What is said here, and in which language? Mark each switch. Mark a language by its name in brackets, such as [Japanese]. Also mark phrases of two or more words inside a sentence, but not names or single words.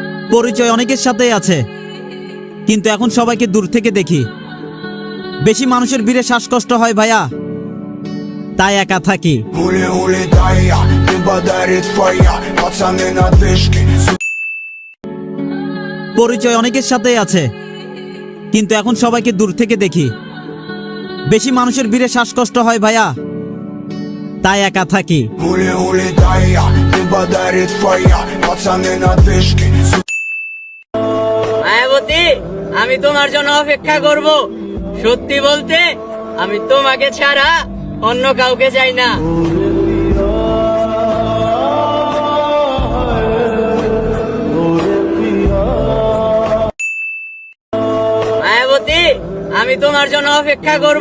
[Bangla] পরিচয় অনেকের সাথেই আছে, কিন্তু এখন সবাইকে দূর থেকে দেখি। বেশি মানুষের ভিড়ে শ্বাসকষ্ট হয় ভাইয়া, তাই একা থাকি। [Russian] Улетай, небо дарит фая, пацаны на вышке. [Bangla] পরিচয় অনেকের সাথেই আছে, কিন্তু এখন সবাইকে দূর থেকে দেখি। বেশি মানুষের ভিড়ে শ্বাসকষ্ট হয় ভাইয়া, তাই একা থাকি। [Russian] Улетай, небо дарит фая, пацаны на вышке. [Bangla] মায়াবতী, আমি তোমার জন্য অপেক্ষা করব। সত্যি বলতে আমি তোমাকে ছাড়া অন্য কাউকে চাই না। মায়াবতী, আমি তোমার জন্য অপেক্ষা করব।